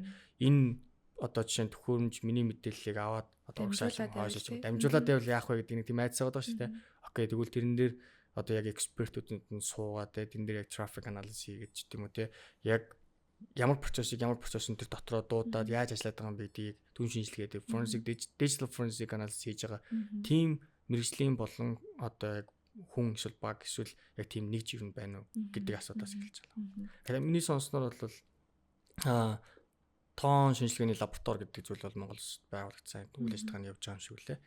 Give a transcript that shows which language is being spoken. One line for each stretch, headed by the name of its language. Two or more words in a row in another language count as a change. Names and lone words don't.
Mongolian: Энэ одоо жишээ нь төхөөрөмж миний мэдээллийг аваад одоо урагшаалсан хойшиж дамжуулаад байвал яах вэ гэдэг нэг тийм айдас байгаа шүү дээ. Окей тэгвэл тэрэн дээр одоо яг экспертүүд нь суугаад те тэн дээр яг
English: traffic analysis
Mongolian: хийгээд ч тийм үү те. Яг ямар процессыг ямар процессын тэр дотроо дуудаад яаж ажиллаад байгаа юм гэдгийг түн шинжилгээтэй
English: forensic digital forensic analysis
Mongolian: хийж байгаа team мэргэжлийн болон одоо яг хүн эсвэл баг эсвэл яг team нэг жирэн байна уу гэдэг асуудлаас эхэлж байна. Тэгэхээр миний сонсноор бол тоон шинжилгээний лаборатори гэдэг зүйл бол Монголд байгуулагдсан үйл ажиллагааны явж байгаа юм шиг үлээ.